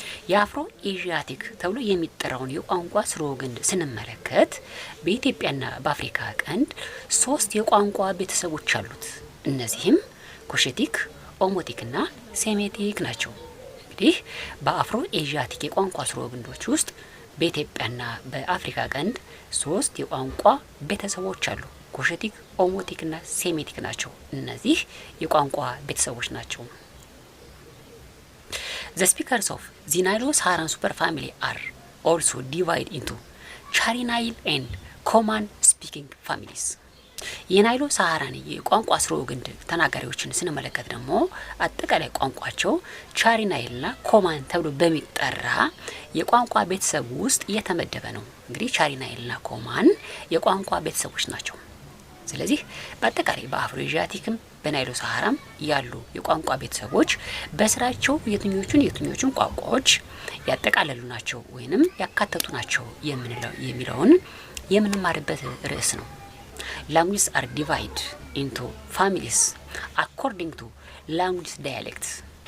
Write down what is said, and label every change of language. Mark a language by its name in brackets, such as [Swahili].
[Amharic] የአፍሮ ኤዥያቲክ ተብሎ የሚጠራውን የቋንቋ ስርወ ገንድ ስንመለከት በኢትዮጵያና በአፍሪካ ቀንድ 3 የቋንቋ ቤተሰቦች አሉት። እነዚህም ኩሽቲክ፣ ኦሞቲክ እና ሴሜቲክ ናቸው። እንግዲህ በአፍሮ ኤዥያቲክ የቋንቋ ስርወ ገንዶች ውስጥ በኢትዮጵያና በአፍሪካ ቀንድ 3 የቋንቋ ቤተሰቦች አሉ። ኩሽቲክ፣ ኦሞቲክና ሴሜቲክ ናቸው። እነዚህ የቋንቋ ቤተሰቦች ናቸው። [English] The speakers of the Nilo-Saharan superfamily are also divided into Chari-Nile and Coman speaking families. [Amharic] የናይሎ ሳሃራን የቋንቋ ስርወ ግንድ ተናጋሪዎችን ስንመለከት ደግሞ አጠቃላይ ቋንቋቸው ቻሪ-ናይልና ኮማን ተብሎ በሚጠራ የቋንቋ ቤተሰብ ውስጥ የተመደበ ነው። እንግዲህ ቻሪ-ናይልና ኮማን የቋንቋ ቤተሰቦች ናቸው። ስለዚህ በአጠቃላይ በአፍሮ-ኤዥያቲክም በናይሎ ሳሃራም ያሉ የቋንቋ ቤተሰቦች በስራቸው የትኞቹን ቋንቋዎች ያጠቃለሉ ናቸው ወይንም ያካተቱ ናቸው የሚለውን የምንማርበት ርዕስ ነው። [English] Languages are divided into families according to language dialects.